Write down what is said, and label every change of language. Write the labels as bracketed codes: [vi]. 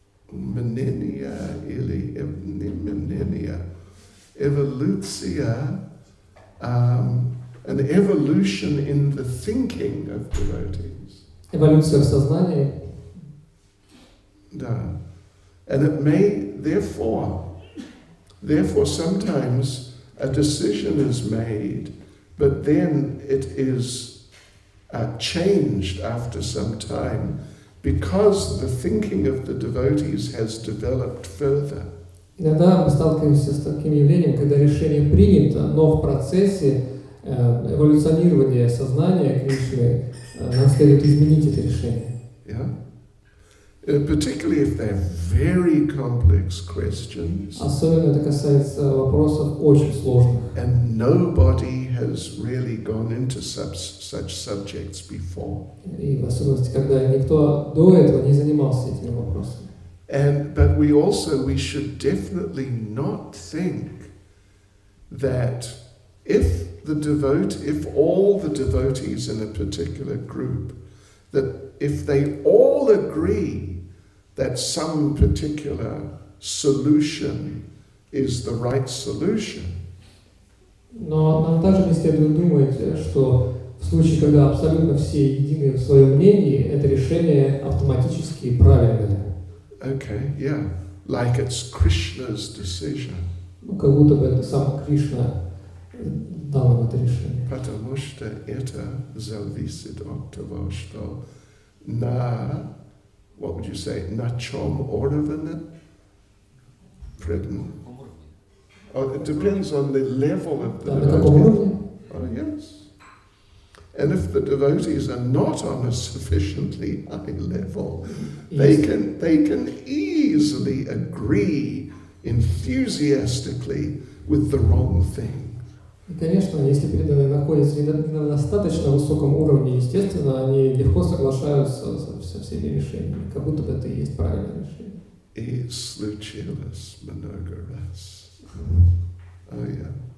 [ru] мнения или не мнения, эволюция, [en] an evolution in the thinking of devotees. [ru] Эволюция в сознании. Да. [en] And it may, therefore sometimes a decision is made, but then it is changed after some time because the thinking of the devotees has developed further. [ru] Иногда мы сталкиваемся с таким явлением, когда решение принято, но в процессе эволюционирования сознания Кришны нам следует изменить это решение. [en] Yeah? Particularly if they're very complex questions. [ru] Особенно это касается вопросов очень сложных. [en] And nobody has really gone into such subjects before. [ru] И в особенности, когда никто до этого не занимался этими вопросами. [en] But we should definitely not think that if all the devotees in a particular group, that if they all agree that some particular solution is the right solution. [ru] Но нам также не следует думать, что в случае, когда абсолютно все едины в своем мнении, это решение автоматически правильное. [en] Okay, yeah, like it's Krishna's decision. [ru] Ну, как будто бы это сам Кришна дал нам это решение. Потому что это зависит от того, что на, [en] what would you say, [ru] на чем уровне предан? [en] Oh, it depends on the level of the [ru] На каком уровне? [en] Oh, yes. And if the devotees are not on a sufficiently high level, they can easily agree enthusiastically with the wrong thing. [ru] И, конечно, если преданные находятся не на достаточно высоком уровне, естественно, они легко соглашаются со всеми решениями, как будто бы это и есть правильное решение. И случилось много раз. [en] Oh yeah.